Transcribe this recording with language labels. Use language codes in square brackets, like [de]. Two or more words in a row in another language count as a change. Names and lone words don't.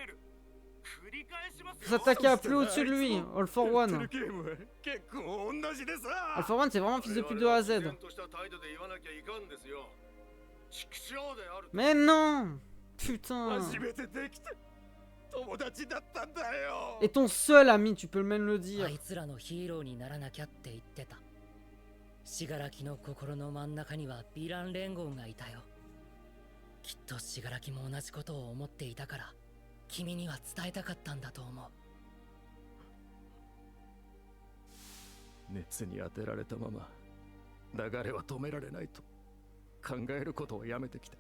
[fr] Faut s'attaquer à plus au-dessus de lui, All for One. All for One, c'est vraiment fils de pute de A à Z. Mais non! Putain. [ja] 初めてできた友達だったんだよ。 [fr] Et ton seul ami, tu peux même le dire. [ja] あいつらのヒーローにならなきゃって言ってた。死柄木の心の真ん中にはヴィラン連合がいたよ。きっと死柄木も同じことを思っていたから君には伝えたかったんだと思う。熱に当てられたまま流れは止められないと考えることをやめてきた。